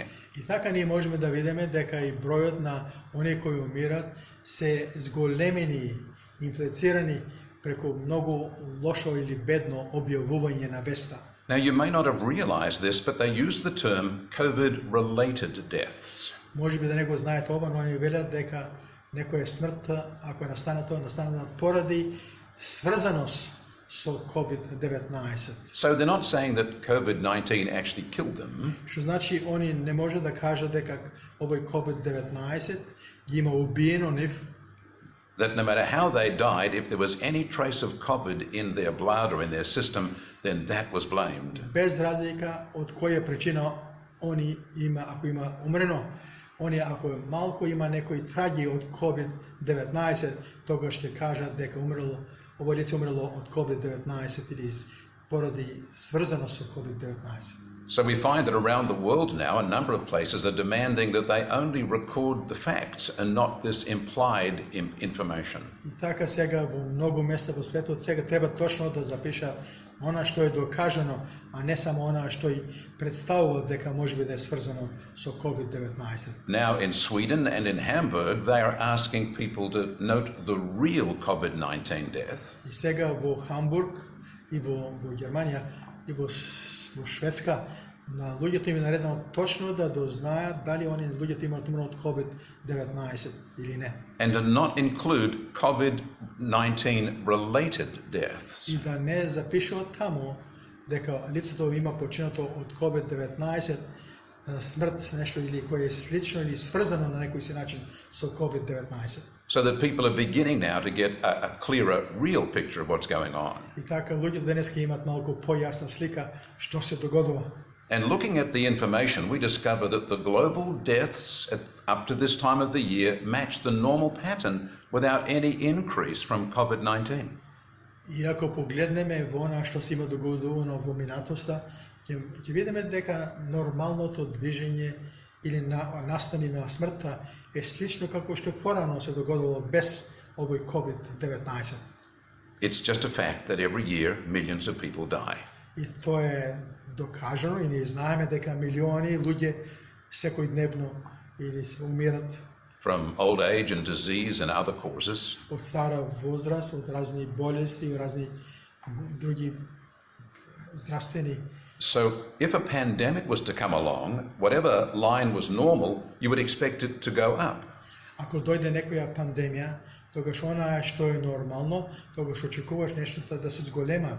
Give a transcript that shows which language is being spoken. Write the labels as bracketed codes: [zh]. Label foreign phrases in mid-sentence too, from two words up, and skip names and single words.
[mk] И така ние можеме да видиме дека и бројот на оние кои умират се зголемени, инфлицирани преку многу лошо или бедно објавување на веста. [en] Now you may not have realized this, but they use the term COVID-related deaths. [mk] Можеби да не го знаете ова, но они велат дека некоја смрт, ако е настаната поради сврзаност со COVID-19. [en] So they're not saying that COVID-19 actually killed them. [mk] Што значи они не може да кажат дека овој COVID-19 ги има убиено нив. [en] That no matter how they died, if there was any trace of COVID in their blood or in their system, then that was blamed. [mk] Без разлика од која причина они има, ако има умрено, они ако малку има некои траги од COVID-19, тогаш ќе кажат дека умрело, ово лице умрело од COVID-19 или поради сврзано со COVID-19. [en] So we find that around the world now, a number of places are demanding that they only record the facts and not this implied information. [mk] И така сега во многу места во светот сега треба точно да запиша она што е докажано, а не само она што и представува дека можеби да е сврзано со COVID-19. [en] Now in Sweden and in Hamburg, they are asking people to note the real COVID-19 death. [mk] И сега во Хамбург и во Германија и во Шведска на луѓето им е наредено точно да дознаат дали они луѓето имаат умрено од COVID-19 или не. [en] And to not include COVID-19 related deaths. [mk] И да не запишуват таму дека лицето има починато од COVID-19 смрт, нешто или кое е слично или сврзано на некој си начин со COVID-19. [en] So that people are beginning now to get a clearer, real picture of what's going on. [mk] И така луѓето денеска имаат малку појасна слика што се догодува. [en] And looking at the information, we discover that the global deaths up to this time of the year match the normal pattern without any increase from COVID-19. [mk] И ако погледнеме во она што се има догодувано во минатоста, ќе видиме дека нормалното движење или настани на смртта е слично како што порано се догодило без овој COVID-19. [en] It's just a fact that every year millions of people die. [mk] И тоа е докажано и ние знаеме дека милиони луѓе секојдневно или се умират [en] from old age and disease and other causes. [mk] од стара возраст, од разни болести и разни други здравствени. [en] So if a pandemic was to come along, whatever line was normal, you would expect it to go up. [mk] Ако дојде некоја пандемија, тогаш она што е нормално, тогаш очекуваш нештата да се зголемат.